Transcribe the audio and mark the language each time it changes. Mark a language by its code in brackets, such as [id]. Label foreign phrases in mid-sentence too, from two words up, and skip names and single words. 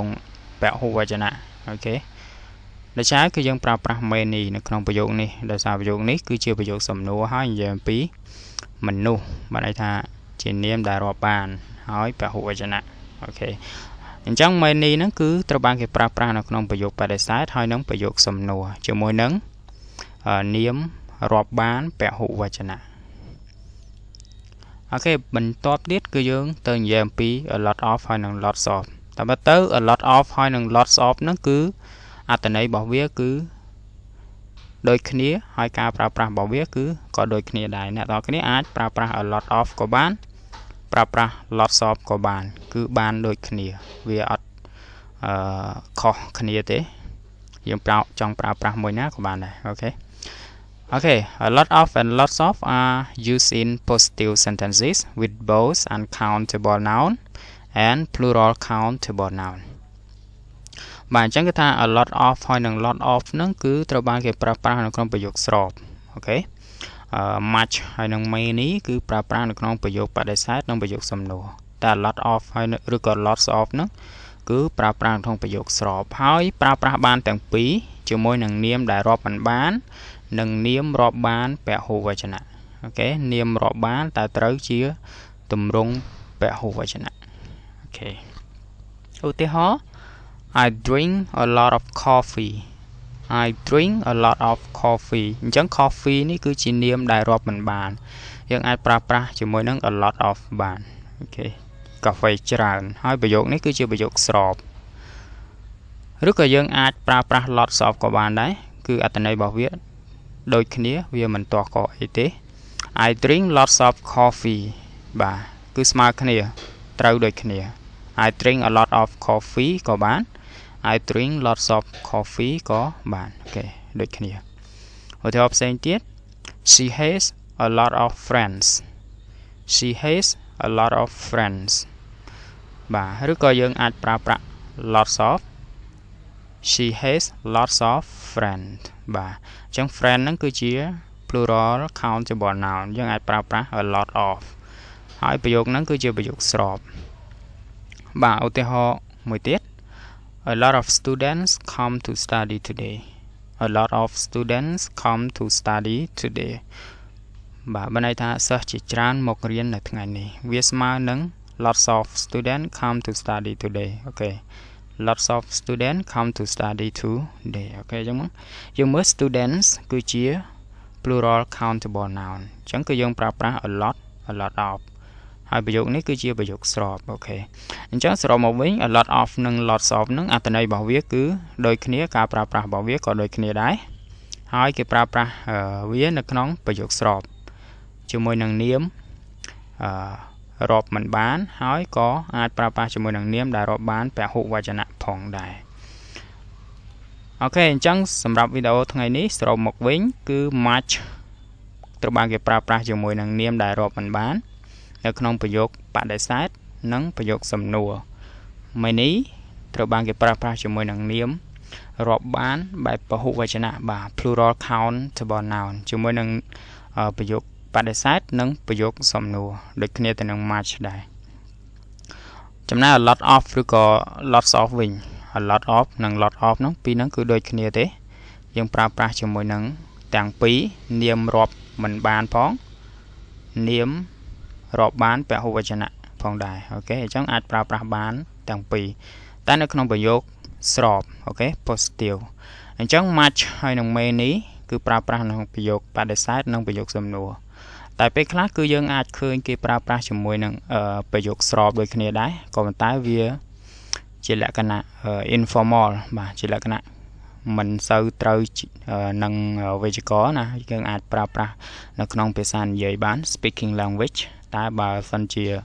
[km] ង់ពហុវចនៈអូខេដូច្នេះគឺយើងប្រើប្រាស់ many នៅក្នុងប្រយោគនេះដោយសារប្រយោគនេះគឺជាប្រយោគសំណួរហើយនិយាយអំពីមនុស្សបានន័យថាជានាមដែលរាប់បានហើយពហុវចនៈអូខេអញ្ចឹង many ហ្នឹងគឺត្រូវបានគេប្រើប្រាស់នៅក្នុងប្រយោគបដិសេធហើយនឹងប្រយោគសំណួរជាមួយនឹងនាមរាប់បានពហុវចនៈ អូខេបន្ទាប់ទៀតគឺយើងទៅនិយាយអំពី [en] a lot of [km] ហើយនឹង [en] lots of [km] តែបើទៅ [en] a lot of [km] ហើយនឹង lots of ហ្នឹងគឺអត្ថន័យរបស់វាគឺដូចគ្នាហើយការប្រើប្រាស់របស់វាគឺក៏ដូចគ្នាដែរអ្នកនរគ្នាអាចប្រើប្រាស់ [en] a lot of [km] ក៏បានប្រើប្រាស់ [en] lots of [km] ក៏បានគឺបានដូចគ្នាវាអត់ខុសគ្នាទេយើងចង់ប្រើប្រាស់មួយណាក៏បានដែរអូខេ [en] Okay, a lot of and lots of are used in positive sentences with both uncountable noun and plural countable noun. [km] បាទអញ្ចឹងគឺថា [en] a lot of [km] ហើយនឹង [en] lot of [km] ហ្នឹងគឺត្រូវបានគេប្រើប្រាស់នៅក្នុងប្រយោគស្របអូខេmuch ហើយនឹង many គឺប្រើប្រាស់នៅក្នុងប្រយោគបដិសេធនិងប្រយោគសំណួរតែ [en] a lot of [km] ហើយឬក៏ [en] lots of [km] ហ្នឹងគឺប្រើប្រាស់ក្នុងប្រយោគ ស្របហើយប្រើប្រាស់បានទាំងពីរជាមួយនឹងនាមដែលរាប់មិនបាននិងនាមរាប់បានពហុវចនៈអូខេនាមរាប់បានតែត្រូវជាទម្រង់ពហុវចនៈអូខេឧ ទាហរណ៍ [en] I drink a lot of coffee I drink a lot of coffee [km] អញ្ចឹង coffee នេះគឺជានាមដែលរាប់មិនបានយើងអាចប្រើប្រាស់ជាមួយនឹង a [en] lot of [km] បានអូខេកាហ្វេច្រើនហើយប្រយោគនេះគឺជាប្រយោគស្របឬក៏យើងអាចប្រើប្រាស់ [en] lots of [km] ក៏បានដែរគឺអត្ថន័យរបស់វាដូចគ្នាវាមិនទាស់កអីទេ [en] I drink lots of coffee [km] បាទគឺស្មើគ្នាត្រូវដូចគ្នា [en] I drink a lot of coffee [km] ក៏បាន [en] I drink lots of coffee [km] ក៏បានអូខេដូចគ្នាឧទាហរណ៍ផ្សេងទៀត [en] She has a lot of friends She has a lot of friends [km] បាទឬក៏យើងអាចប្រើប្រាស់ [en] lots of She has lots of friends [km] បាទអញ្ចឹង friend ហ្នឹងគឺជា [en] plural countable noun [km] យើងអាចប្រើប្រាស់ [en] a lot of [km] ហើយប្រយោគហ្នឹងគឺជាប្រយោគស្របបាទឧទាហរណ៍មួយទៀត [en] A lot of students come to study today A lot of students come to study today [km] បាទបានន័យថាសិស្សជាច្រើនមករៀននៅថ្ងៃនេះវាស្មើនឹង [en] lots of students come to study today [km] អូខេ [en] lots of students come to study today [km] អូខេអញ្ចឹងយើងមើល students គឺជា [en] plural countable noun [km] អញ្ចឹងគឺយើងប្រើប្រាស់ [en] a lot of [km] ហើយប្រយោគនេះគឺជា ប្រយោគស្របអូខេអញ្ចឹងសរុបមកវិញ [en] a lot of [km] និង [en] lots of [km] នឹងអត្ថន័យរបស់វាគឺដូចគ្នាការប្រើប្រាស់របស់វាក៏ដូចគ្នាដែរហើយគេប្រើប្រាស់វានៅក្នុងប្រយោគស្របជាមួយនឹងនាមរាប់មិនបានហើយក៏អាចប្រើប្រាស់ជាមួយនឹងនាមដែលរាប់បានពហុវចនៈផងដែរអូខេអញ្ចឹងសម្រាប់វីដេអូថ្ងៃនេះសរុបមកវិញគឺ much ត្រូវបានគេប្រើប្រាស់ជាមួយនឹងនាមដែលរាប់មិនបាននៅក្នុងប្រយោគបដិសេធនិងប្រយោគសំណួរ many ត្រូវបានគេប្រើប្រាស់ជាមួយនឹងនាមរាប់បានបែបពហុវចនៈបាទ [en] plural countable noun [km] ជាមួយនឹងប្រយោគបដិសេធនិងប្រយោគសំ ណួរដូចគ្នាទៅនឹង much ដែរចំណែក [en] a lot of [km] ឬក៏ [en] lots of [km] វិញ [en] a lot of [km] និង [en] lot of [km] ហ្នឹងពីរហ្នឹងគឺដូចគ្នាទេយើងប្រើប្រាស់ជាមួយនឹងទាំងពីរនាមរាប់មិនបានផងនា មរាប់បានពហុវចនៈផងដែរអូខេអញ្ចឹងអាចប្រើប្រាស់បានទាំងពីរតែនៅក្នុងប្រយោគស្រប អូខេ positive អញ្ចឹង much ហើយនឹង many គឺប្រើប្រាស់ក្នុងប្រយោគបដិសេធនិងប្រយោគសំណួរតែពេលខ្លះគឺយើងអាចឃើញគេប្រើប្រាស់ជាមួយនឹងប្រយោគស្របដូចគ្នាដែរក៏ប៉ុន្តែវាជាលក្ខណៈ informal បាទជាលក្ខណៈមិនសូវត្រូវនឹងវេយ្យាករណ៍ណាយើងអាចប្រើប្រាស់នៅក្នុងភាសានិយាយបាន [en] speaking language [km] តែបើសិនជា